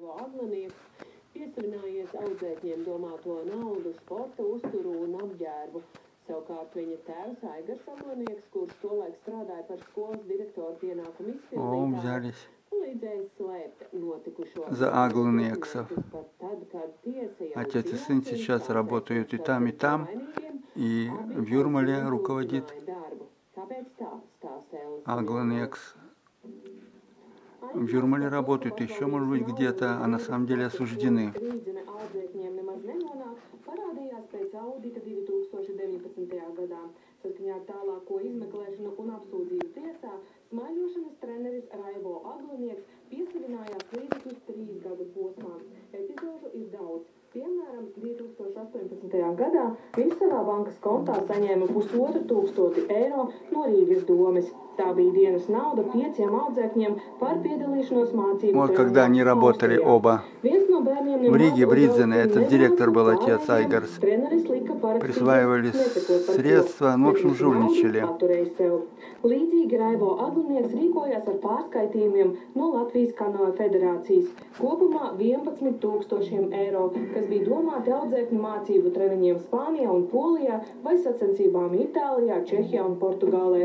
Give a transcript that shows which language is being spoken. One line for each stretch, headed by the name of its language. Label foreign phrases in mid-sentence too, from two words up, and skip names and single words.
Latvian: Aglanieks piesavinājies audzēkņiem domāto naudu, sporta uzturu un apģērbu. Savukārt viņa tēvs Aigars Aglanieks, kurš tolaik strādāja par skolas direktoru pienākumu izpildītāju, palīdzēja slēpt нотикушо.
Russian: За Агланиекса. Отец и сын сейчас работают и там, и в Юрмале руководит Агланиекс. В Юрмале работают еще, может быть, где-то, а на самом деле осуждены.
Latvian: Saskaņā ar tālāko izmeklēšanu un apsūdzību tiesā, smaiļošanas treneris Raivo Aglanieks piesavinājās līdzekļus 3 gadu posmā. Epizodu ir daudz. Piemēram, 2018. gadā viņš savā bankas kontā saņēma 1500 eiro no Rīgas domes. Tā bija dienas nauda 5 audzēkņiem par piedalīšanos mācību.
Russian: Вот когда они работали оба в Риге, в Ридзене, этот директор был отец Айгарс. Присваивали средства, ну, в общем, жульничали.
Latvian: Līdzīgi Raivo Aglanieks rīkojās ar pārskaitījumiem no Latvijas kanoja federācijas. Kopumā 11 000 eiro, kas bija domāti audzēkņu mācību treniņiem Spānijā un Polijā vai sacensībām Itālijā, Čehijā un Portugālē.